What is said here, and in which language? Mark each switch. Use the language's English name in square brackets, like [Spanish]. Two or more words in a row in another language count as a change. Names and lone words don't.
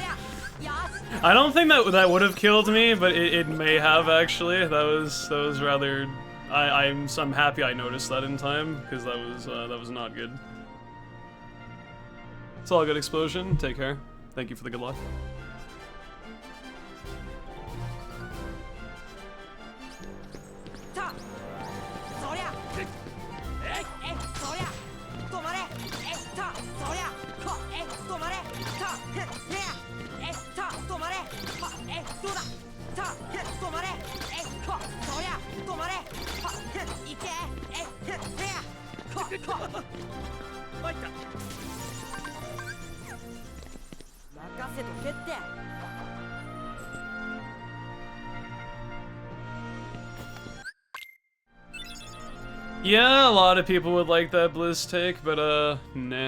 [English] I don't think that would have killed me, but it may have actually. That was rather. I'm happy I noticed that in time because that was not good. It's all good, Explosion. Take care. Thank you for the good luck. Ta. Soria. Soria. Tomare. Ta. Soria. Ko. Tomare. Ta. Nea. Ta. Tomare. Ha. Doda. Ta. Tomare. Ko. Soria. Tomare. Ha. Ike. Nea. Ko. Oita. [Japanese] 任せとけって。 [English] Yeah, a lot of people would like that Blizz take, but nah.